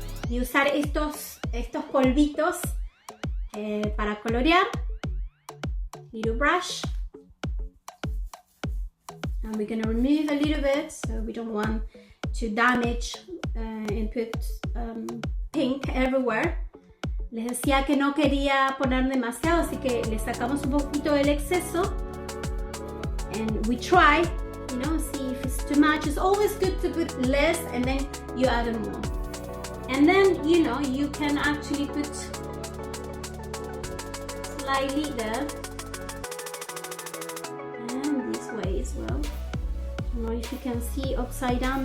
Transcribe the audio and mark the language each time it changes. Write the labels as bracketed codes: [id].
[es] Y usar estos polvitos para colorear. [en] Little brush. And we're gonna remove a little bit, so we don't want to damage and put pink everywhere. [es] Les decía que no quería poner demasiado, así que le sacamos un poquito del exceso. [en] And we try, see if it's too much. It's always good to put less and then you add more. And then, you can actually put slightly there. And this way as well. I don't know if you can see upside down.